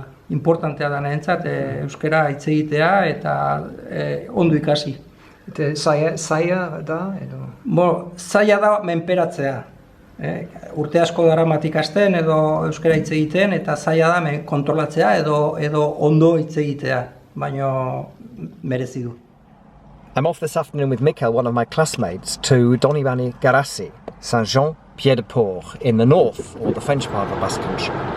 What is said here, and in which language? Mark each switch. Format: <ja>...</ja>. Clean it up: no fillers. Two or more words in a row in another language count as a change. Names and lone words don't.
<eu>Importantea da niretzat euskara hitz egitea eta ondo ikasi. Zaila da edo? Zaila da menperatzea. Urte asko daramat ikasten edo euskara hitz egiten eta zaila da kontrolatzea edo ondo hitz egitea, baina merezi du.</eu> <en>I'm off this afternoon with Mikel, one of my classmates, to Donibani Garassi, Saint-Jean-Pied-de-Port in the north, or the French part of the Basque Country.</en>